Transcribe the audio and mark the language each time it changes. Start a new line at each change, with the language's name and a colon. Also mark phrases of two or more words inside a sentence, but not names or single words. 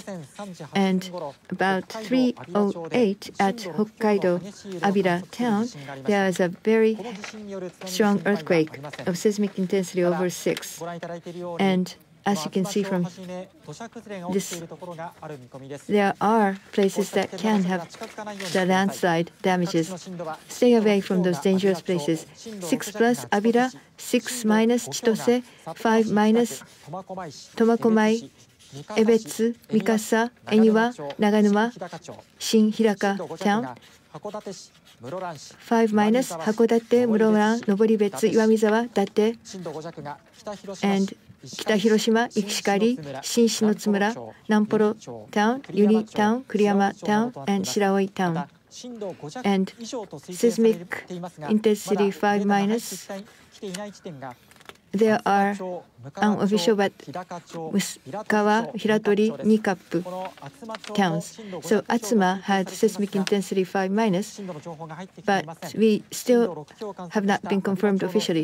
English: And about 3:08 at Hokkaido Abira town, there is a very strong earthquake of seismic intensity over 6. And as you can see from this, there are places that can have the landslide damages. Stay away from those dangerous places. 6 plus Abira, 6 minus Chitose, 5 minus Tomakomai, Ebetsu, Mikasa, Eniwa, Naganuma, Shin-Hiraka town. 5 minus Hakodate, Muroran, Noboribetsu, Iwamizawa, Date, and Kita Hiroshima, Ikishikari, Shin-Shinotsumura, Namporo town, Yuni town, Kuriyama town, and Shiraoi town. And seismic intensity 5 minus. There are unofficial but Muskawa, Hiratori, Nikapu towns. So Atsuma had seismic intensity 5 minus, but we still have not been confirmed officially.